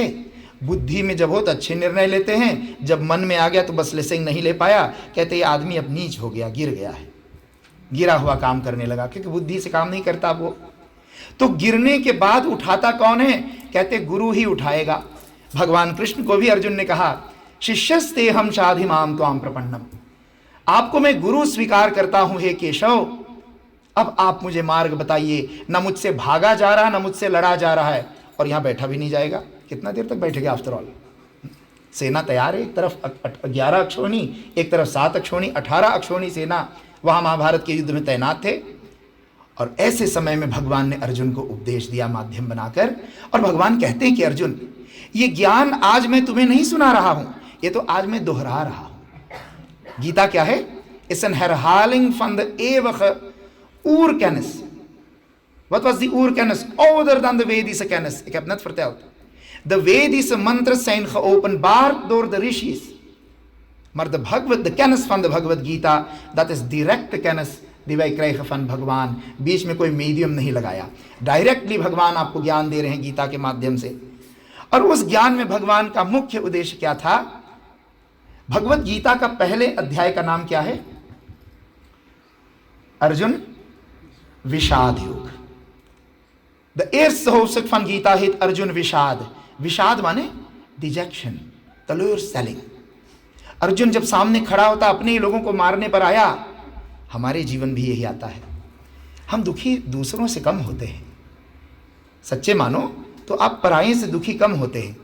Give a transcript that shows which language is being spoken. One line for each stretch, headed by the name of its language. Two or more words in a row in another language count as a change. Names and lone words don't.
Hindi: बुद्धि में जब बहुत अच्छे निर्णय लेते हैं, जब मन में आ गया तो बस लेसे नहीं ले पाया, कहते ये आदमी अब नीच हो गया, गिर गया है, गिरा हुआ काम करने लगा, क्योंकि बुद्धि से काम नहीं करता वो। तो गिरने के बाद उठाता कौन है? कहते गुरु ही उठाएगा। भगवान कृष्ण को भी अर्जुन ने कहा,
Sanskrit: शिष्यस्ते हम शाधिमाम त्वाम प्रपन्नम,
Hindi: आपको मैं गुरु स्वीकार करता हूं हे केशव, अब आप मुझे मार्ग बताइए। न मुझसे भागा जा रहा, न मुझसे लड़ा जा रहा है, और यहां बैठा भी नहीं जाएगा। कितना देर तक बैठेगा?
English: after all
Hindi: सेना तैयार है, एक तरफ 11 अक्षौणी, एक तरफ 7 अक्षौणी, 18 अक्षौणी सेना वहां महाभारत के युद्ध में तैनात थे। और ऐसे समय में भगवान ने अर्जुन को उपदेश दिया माध्यम बनाकर, और भगवान कहते हैं कि अर्जुन, ये ज्ञान आज मैं तुम्हें नहीं सुना रहा हूं, ये तो आज मैं दोहरा रहा हूं। गीता क्या है?
English: it's an
Dutch: herhaling van de eeuwige oerkennis. Wat was die oerkennis? Ouder dan de Vedische kennis. Ik heb net verteld. De Vedische mantras zijn geopenbaard door de rishis. Maar de kennis van de Bhagavad Gita, dat is directe kennis die wij krijgen van भगवान।
Hindi: बीच में कोई मीडियम नहीं लगाया, डायरेक्टली भगवान आपको ज्ञान दे रहे हैं गीता के माध्यम से। और उस ज्ञान में भगवान का मुख्य उद्देश्य क्या था? भगवत गीता का पहले अध्याय का नाम क्या है? अर्जुन विषाद योग।
Dutch: द eerste hoofdstuk van गीता heet अर्जुन विषाद।
Hindi: विषाद माने डिजेक्शन, teleurstelling। अर्जुन जब सामने खड़ा होता, अपने ही लोगों को मारने पर आया। हमारे जीवन भी यही आता है, हम दुखी दूसरों से कम होते हैं। सच्चे मानो तो आप पराये से दुखी कम होते हैं।